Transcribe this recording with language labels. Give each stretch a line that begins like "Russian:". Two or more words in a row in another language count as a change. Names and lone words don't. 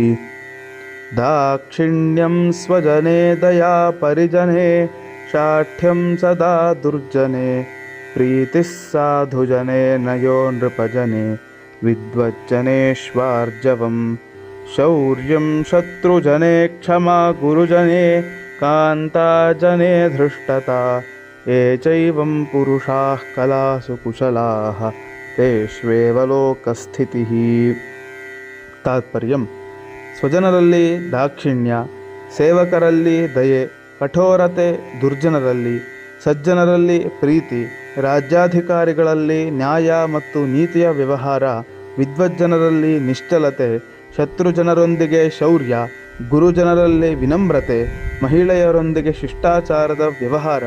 Sanskrit: दाक्षिण्यं स्वजने दया परिजने शाठ्यं सदा दुर्जने प्रीतिः साधुजने नयो नृपजने विद्वज्जनेष्वार्जवम् शौर्यं शत्रुजने क्षमा गुरुजने कान्ताजने धृष्टता ये चैवं पुरुषाः कलासु कुशलाः तेष्वेव लोकस्थितिः।
Kannada: ತಾತ್ಪರ್ಯಂ: ಸ್ವಜನರಲ್ಲಿ ದಾಕ್ಷಿಣ್ಯ, ಸೇವಕರಲ್ಲಿ ದಯೆ, ಕಠೋರತೆ ದುರ್ಜನರಲ್ಲಿ, ಸಜ್ಜನರಲ್ಲಿ ಪ್ರೀತಿ, ರಾಜ್ಯಾಧಿಕಾರಿಗಳಲ್ಲಿ ನ್ಯಾಯ ಮತ್ತು ನೀತಿಯ ವ್ಯವಹಾರ, ವಿದ್ವಜ್ಜನರಲ್ಲಿ ನಿಶ್ಚಲತೆ, ಶತ್ರುಜನರೊಂದಿಗೆ ಶೌರ್ಯ, ಗುರುಜನರಲ್ಲಿ ವಿನಮ್ರತೆ, ಮಹಿಳೆಯರೊಂದಿಗೆ ಶಿಷ್ಟಾಚಾರದ ವ್ಯವಹಾರ.